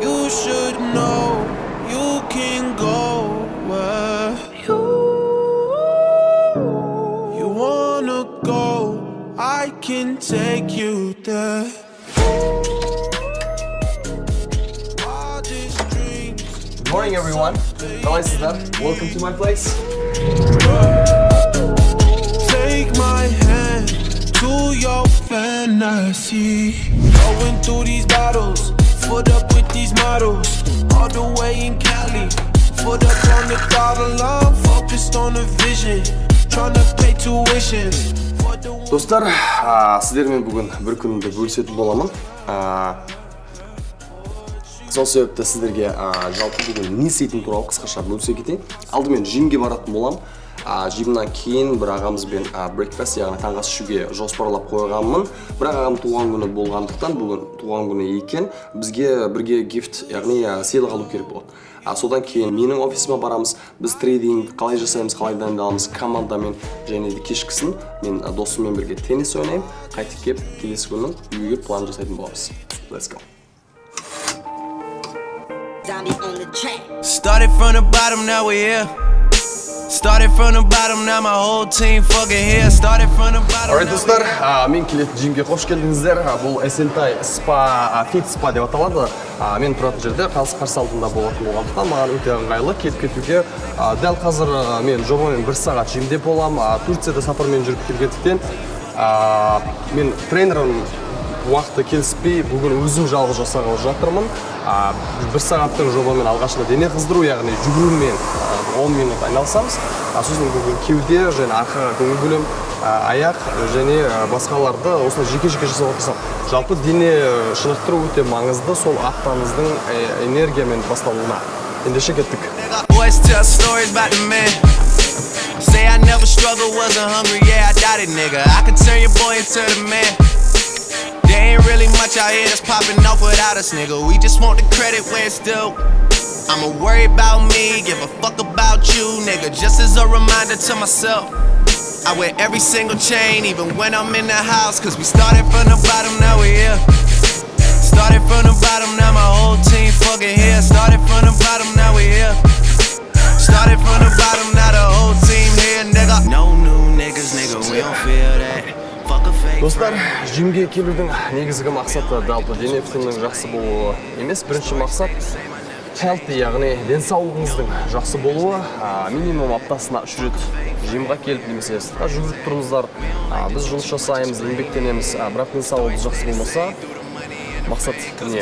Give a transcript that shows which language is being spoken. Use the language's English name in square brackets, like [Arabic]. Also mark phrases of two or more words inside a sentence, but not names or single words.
[English] should know you can go where you wanna go. I can take you there. Good morning, everyone. [Kazakh] Қалай сіздер? [English] Welcome to my place. Take my hand to your fantasy. Going through these battles, foot up with these models. All the way in Cali, foot up on the throttle. I'm focused on the vision, trying to pay tuition. [Kazakh] Достар, сіздермен бүгін бір күнімді бөлісетін боламын. Сол себепті сіздерге жалпы бүгін не істейтін туралы қысқаша бөлісе кетейін. Алдымен жимге баратын болам. Жимнан кейін бір ағамызбен breakfast, яғни таңғы ас ішуге жоспарлап қойғанмын. Бірақ ағам туған күні болғандықтан, бүгін туған күні екен, бізге бірге gift, яғни сыйлық алу керек болады. Содан кейін менің офисыма барамыз. Біз трейдинг қалай жасаймыз, қалай дайындаламыз командамен, және де кешкісін мен досыммен бірге теннис ойнаймын. Қайтып келіп, келесі күні үйге план жасайтын боламыз. [English] Let's go. Started from the bottom, now we're here. Started from the bottom, now my whole team fucking here. Started from the bottom. Alright, [Kazakh] достар, мен келетін жимге қош келдіңіздер. Бұл SNTI Spa, Fit Spa деп аталады. Мен тұратын жерде қарсы алдында болатын болғандықтан маған өте ыңғайлы келіп кетуге. Дәл қазір мен жобамен 1 сағат жимде болам. Турцияда сапармен жүріп келгендіктен мен трейдердің уақыты келіспей, бүгін өзім жалғыз жасағалы жатырмын. 1 сағаттың жобамен алғашында дене қыздыру, яғни жүгірумен 10 минут айналысамыз. Сосын бүгін кеуде және арқаға көңіл бөлем, аяқ және басқаларды осылай жеке-жеке жасап отырсам. Жалпы дене шынықтыру өте маңызды, сол аптаңыздың энергиямен басталуына. Ендеше кеттік. [English] Say I never struggled, wasn't hungry, yeah I got it nigga. I can turn your boy into the man. There ain't really much out here that's popping off without us, nigga. We just want the credit where it's due. I'ma worry about me, give a fuck about you, nigga. Just as a reminder to myself, I wear every single chain, even when I'm in the house. Cause we started from the bottom, now we're here. Started from the bottom, now my whole team fucking here. Started from the bottom, now we're here. Started from the bottom, now the whole team here, nigga. No new niggas, nigga, we don't feel that. [Kazakh] Достар, жимге келудің негізгі мақсаты жалпы дене бітімінің жақсы болуы емес, бірінші мақсат healthy, яғни денсаулығыңыздың жақсы болуы. Минимум аптасына 3 рет жимға келіп немесе сыртқа жүгіріп тұрыңыздар. Біз жұмыс жасаймыз, еңбектенеміз, бірақ денсаулығымыз жақсы болмаса, мақсат не?